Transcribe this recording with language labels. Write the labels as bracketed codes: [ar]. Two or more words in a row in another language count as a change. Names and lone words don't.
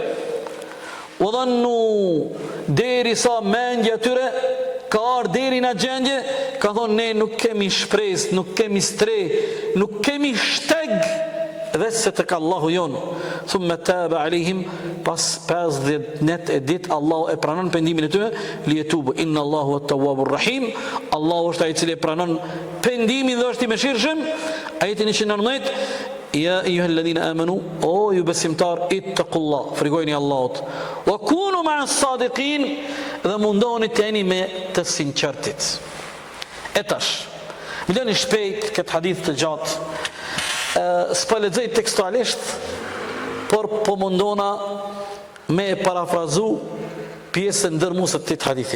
[ar] وظنوا, [sq] deri sa mendja tyre ka ardhur deri në gjendje, ka thonë ne nuk kemi shpresë, nuk kemi stre, nuk kemi shteg, veçse tek Allahu jon. [ar] ثم تاب عليهم, [sq] pas 50 net e dit Allahu e pranon pendimin e tyre, [ar] ليتوبوا إن الله التواب الرحيم, [sq] Allahu është ai i cili pranon pendimin dhe është i mëshirshëm. Ajeti 119, [ar] يا أيها الذين آمنوا, [sq] o ju besimtar, ittaqullah, frikojeni Allahut. [ar] وكونوا مع الصادقين, [sq] dhe mundohuni të jeni me të sinqertit. E tash, më lëni shpejt këtë hadith të gjatë. S'po lexoj tekstualisht, por po mundona me parafrazu pjesën ndërmuese të këtij hadithi.